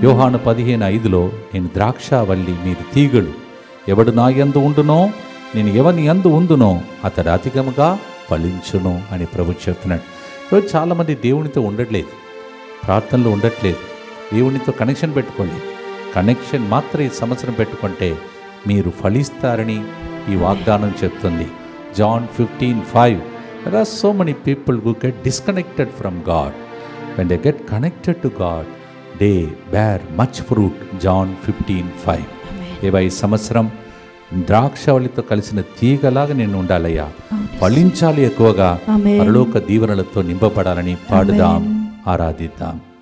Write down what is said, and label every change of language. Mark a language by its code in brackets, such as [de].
[te] యోహాను 15:5 నేను ద్రాక్షావల్లి, మీరు తీగలు, ఎవడు నా యందు ఉండునో నేను ఎవని యందు ఉందునో అతడు అధికముగా ఫలించును అని ప్రభు చెప్తున్నాడు. ఈరోజు చాలామంది దేవునితో ఉండట్లేదు, ప్రార్థనలు ఉండట్లేదు, దేవునితో కనెక్షన్ పెట్టుకోలేదు. కనెక్షన్ మాత్రం ఈ సంవత్సరం పెట్టుకుంటే మీరు ఫలిస్తారని ఈ వాగ్దానం చెప్తుంది. [en] John 15:5 There are so many people who get disconnected from God. When they get connected to God, they bear much fruit. John 15:5. [te] దేవా, ఈ సంవత్సరం ద్రాక్షవల్లితో కలిసిన తీగలాగా నేను ఉండాలయ్యా, ఫలించాలి, ఎక్కువగా పరలోక దీవెనలతో నింపబడాలని పాడుదాం, ఆరాధిద్దాం.